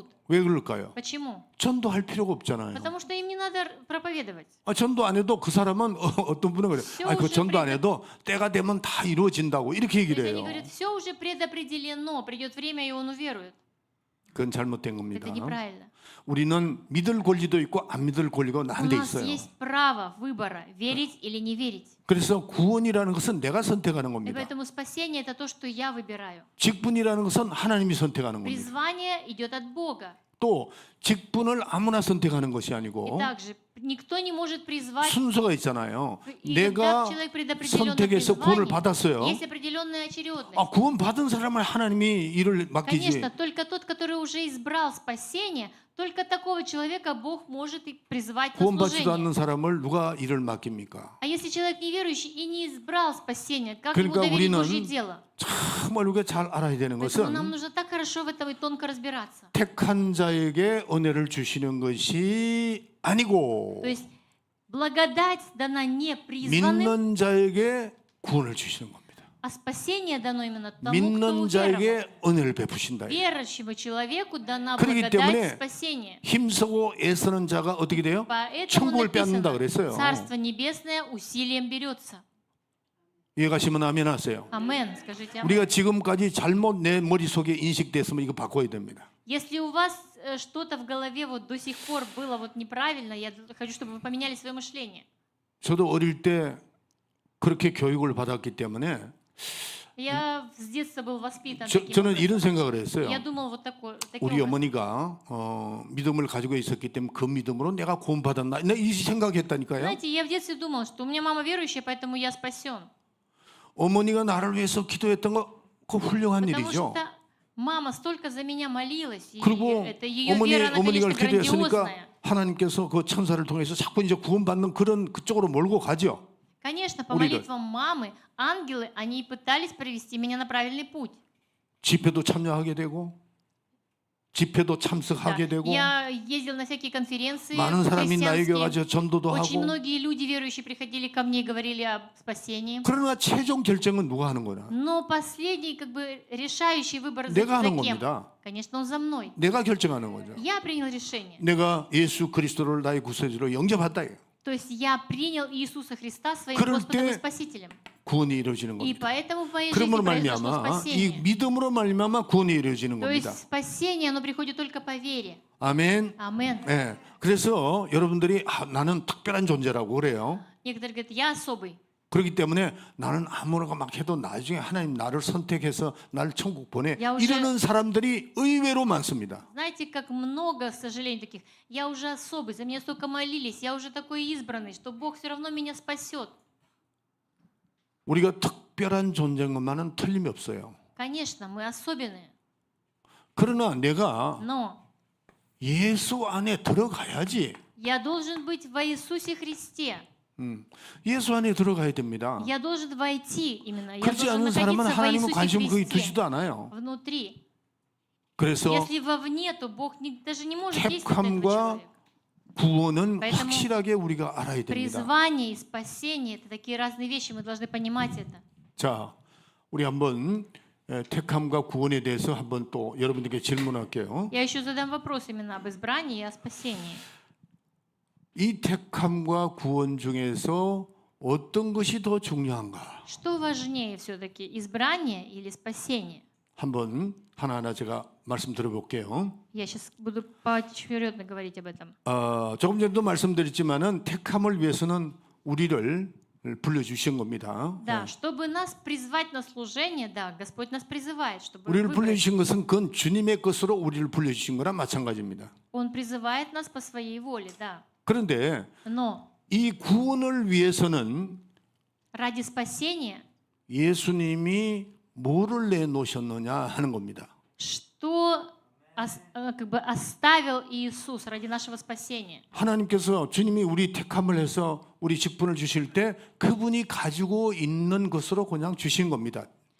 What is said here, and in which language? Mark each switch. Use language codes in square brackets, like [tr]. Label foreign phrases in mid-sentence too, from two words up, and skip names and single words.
[ko] 왜 그럴까요? [ru] Почему? [ko] 전도할 필요가 없잖아요. [ru] Потому что им не надо проповедовать. [ko] 전도 안 해도 그 사람은 어떤 분은 그래요. 그 전도 안 해도 때가 되면 다 이루어진다고 이렇게 [ru] То [ko] 얘기를 [ru] есть они [ko] 해요. [ru] говорят, все уже предопределено, придет время, и он уверует. [ko] 그건 잘못된 겁니다. [ru] Это неправильно. [ko] 우리는 믿을 권리도 있고 안 믿을 권리가 [ru] У [ko] 난데 [ru] нас [ko] 있어요. [ru] есть право выбора, верить или не верить. [ko] 그래서 구원이라는 것은 내가 선택하는 [ru] И [ko] 겁니다. [ru] поэтому спасение — это то, что я выбираю. [ko] 직분이라는 것은 하나님이 선택하는 겁니다. [ru] Призвание идет от Бога. [ko] 또 직분을 아무나 선택하는 것이 [ru] И [ko] 아니고 [ru] также никто не может призвать. [ko] 순서가 있잖아요. [ru] И [ko] 내가 [ru] когда человек предопределенно [ko] 선택해서 구원을 [ru] призвание, [ko] 받았어요. [ru] есть определенная очередность. [ko] 구원 받은 사람을 하나님이 일을 맡기지. [ru] Конечно, только тот, который уже избрал спасение, только такого человека Бог может и призвать на [ko] 구원받지도 [ru] служение. [ko] 않는 사람을 누가 일을 맡깁니까? [ru] А если человек неверующий и не избрал спасение, как [ko] 그러니까 [ru] ему доверить [ko] 우리는 [ru] Божье дело? [ko] 정말 우리가 잘 알아야 되는 [ru] Поэтому нам [ko] 것은 [ru] нужно так хорошо в этом и тонко разбираться. [ko] 택한 자에게 은혜를 주시는 것이 아니고 [ru] То есть благодать дана не призванным, [ko] 믿는 자에게 구원을 주시는 겁니다. [ru] а спасение дано именно тому, кто [ko] 믿는 [ru] уверовал. [ko] 자에게 은혜를 베푸신다. [ru] Верующему человеку дана [ko] 그렇기 [ru] благодать [ko] 때문에 [ru] спасения. [ko] 힘쓰고 애쓰는 자가 어떻게 돼요? [ru] Поэтому [ko] 천국을 빼앗는다 [ru] написано, [ko] 그랬어요. [ru] Царство Небесное усилием берется. [ko] 이해가시면 아멘 하세요. [ru] Амен. Скажите амен. [ko] 우리가 지금까지 잘못 내 머릿속에 인식됐으면 이거 바꿔야 됩니다. [ru] Если у вас что-то в голове вот до сих пор было вот неправильно, я хочу, чтобы вы поменяли свое мышление. [ko] 저도 어릴 때 그렇게 교육을 받았기 때문에 [ru] Я с детства был воспитан таким [ko] 저는 [ru] образом. [ko] 이런 생각을 했어요. [ru] Я думал вот таким [ko] 우리 [ru] образом. [ko] 어머니가 믿음을 가지고 있었기 때문에 그 믿음으로 내가 구원받았나 이 생각했다니까요. [ru] Знаете, я в детстве думал, что у меня мама верующая, поэтому я спасен. [ko] 어머니가 나를 위해서 기도했던 거 그 훌륭한 [ru] Потому [ko] 일이죠. [ru] что мама столько за меня молилась, и [ko] 그리고 [ru] это ее вера, она, [ko] 어머니가 [ru] конечно, [ko] 기도했으니까 [ru] грандиозная. [ko] 하나님께서 그 천사를 통해서 자꾸 이제 구원받는 그런 그쪽으로 몰고 가죠. [ru] Конечно, по [ko] 우리를. [ru] молитвам мамы, ангелы, они пытались привести меня на правильный путь. [ko] 집회도 참여하게 되고 집회도 [ru] Да. [ko] 참석하게 되고 [ru] Я ездил на всякие конференции [ko] 많은 사람이 나에게 [ru] христианские. [ko] 와서 전도도 [ru] Очень [ko] 하고 [ru] многие люди верующие приходили ко мне и говорили о спасении. [ko] 그러나 최종 결정은 누가 하는 거냐? [ru] Но последний, как бы, решающий выбор за [ko] 내가 하는 [ru] кем? [ko] 겁니다. [ru] Конечно, он за мной. [ko] 내가 결정하는 거죠. [ru] Я принял решение. [ko] 내가 예수 그리스도를 나의 구세주로 영접했다. [ru] То есть я принял Иисуса Христа своим [ko] 그럴 [ru] Господом и [ko] 때 [ru] Спасителем. [ko] 구원이 이루어지는 [ru] И [ko] 겁니다. [ru] поэтому в моей [ko] 그러므로 [ru] жизни произошло [ko] 말미암아 이 [ru] спасение. [ko] 믿음으로 말미암아 구원이 이루어지는 [ru] То есть [ko] 겁니다. [ru] спасение, оно приходит только по вере. [ko] 아멘. [ru] Амен. [ko] 네. 그래서 여러분들이 나는 특별한 존재라고 그래요. [ru] Некоторые говорят, я особый. [ko] 그렇기 때문에 나는 아무나 막 해도 나중에 하나님 나를 선택해서 나를 천국 보내 [ru] 야, уже- [ko] 이러는 사람들이 의외로 많습니다. [ru] Знаете, как много, к сожалению, таких. Я уже особый, за меня столько молились, я уже такой избранный, что Бог все равно меня спасет. [ko] 우리가 특별한 존재인 것만은 틀림이 없어요. [ru] Конечно, мы особенные, [ko] 그러나 내가 [ru] но [ko] 예수 안에 들어가야지. [ru] я должен быть во Иисусе Христе. [ko] 예수 안에 들어가야 됩니다. [ru] Я должен войти именно. Я [ko] 그렇지 [ru] должен [ko] 않은 사람은 [ru] находиться во [ko] 하나님은 [ru] Иисусе [ko] 관심을 거기 [ru] Христе. [ko] 두지도 않아요. [ru] Внутри. [ko] 그래서 [ru] Если вовне, то Бог даже не может действовать на этого [ko] 택함과 [ru] человека. [ko] 구원은 [ru] Поэтому [ko] 확실하게 우리가 알아야 됩니다. [ru] Призвание и спасение — это такие разные вещи, мы должны понимать это. [ko] 자, 우리 한번 택함과 구원에 대해서 한번 또 여러분들께 질문할게요. [ru] Я еще задам вопрос именно об избрании и о спасении. [ko] 이 택함과 구원 중에서 어떤 것이 더 중요한가? [ru] Что важнее все-таки, избрание или спасение? [ko] 한번 하나하나 제가 말씀 들어볼게요. [ru] Я сейчас буду поочередно говорить об этом. [ko] 조금 전에도 말씀드렸지만은 택함을 위해서는 우리를 불러주신 겁니다. [ru] Да, чтобы нас призвать на служение, да, Господь нас призывает, чтобы [ko] 우리를 [ru] выбрать. [ko] 불러주신 것은 그건 주님의 것으로 우리를 불러주신 거랑 마찬가지입니다. [ru] Он призывает нас по своей воле, да. [ko] 그런데 [ru] Но [ko] 이 구원을 위해서는 [ru] ради спасения, [ko] 예수님이 뭐를 내놓으셨느냐 하는 겁니다. [ru] что как бы оставил Иисус ради нашего спасения? [ko] 하나님께서 주님이 우리 택함을 해서 우리 직분을 주실 때 그분이 가지고 있는 것으로 그냥 주신 겁니다.